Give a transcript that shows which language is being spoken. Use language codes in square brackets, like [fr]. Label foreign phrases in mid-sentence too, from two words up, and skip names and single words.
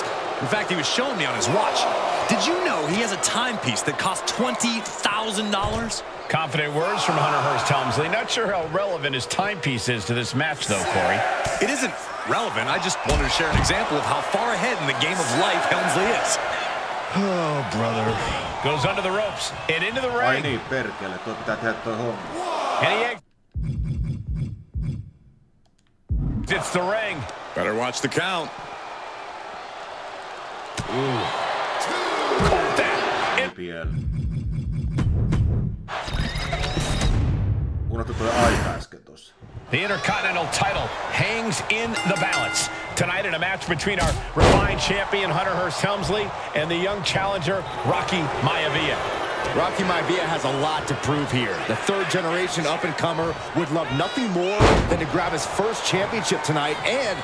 [en] In fact, he was showing me on his watch. Did you know he has a timepiece that costs $20,000? Confident words from Hunter Hearst Helmsley. Not sure how relevant his timepiece is to this match, though, Corey. It isn't relevant. I just wanted to share an example of how far ahead in the game of life Helmsley is. Oh, brother. Goes under the ropes and into the ring. [fi] Ai niin, perkele. Tuo pitää tehdä toi homma. [en] And he exits the ring. Better watch the count. Ooh. Caught that. [fi] Unohtu toi aika äsken tossa. [en] The Intercontinental title hangs in the balance. Tonight in a match between our refined champion, Hunter Hearst Helmsley, and the young challenger, Rocky Maivia. Rocky Maivia has a lot to prove here. The third-generation up-and-comer would love nothing more than to grab his first championship tonight and...